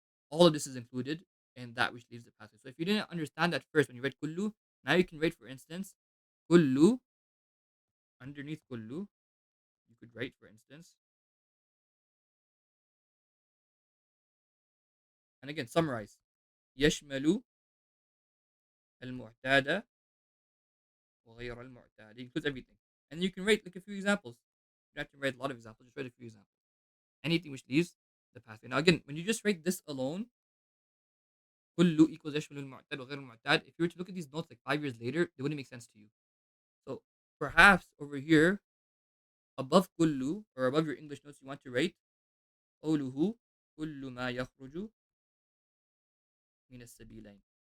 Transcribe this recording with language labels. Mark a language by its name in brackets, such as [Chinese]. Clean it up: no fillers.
[English] All of this is included in that which leaves the pathway. So if you didn't understand that first when you read kullu, now you can write, for instance, kullu, underneath kullu, you could write, for instance, and again, summarize. [Arabic] يشمل المعتاد وغير المعتاد. [English] It includes everything. And you can write like a few examples. You don't have to write a lot of examples, just write a few examples. Anything which leaves the pathway. Now again, when you just write this alone, كل equals [Arabic] يشمل المعتاد وغير المعتاد, [English] if you were to look at these notes like 5 years later, they wouldn't make sense to you. So perhaps over here, above كل, or above your English notes, you want to write [Arabic] قوله كل ما يخرج من السبيلين.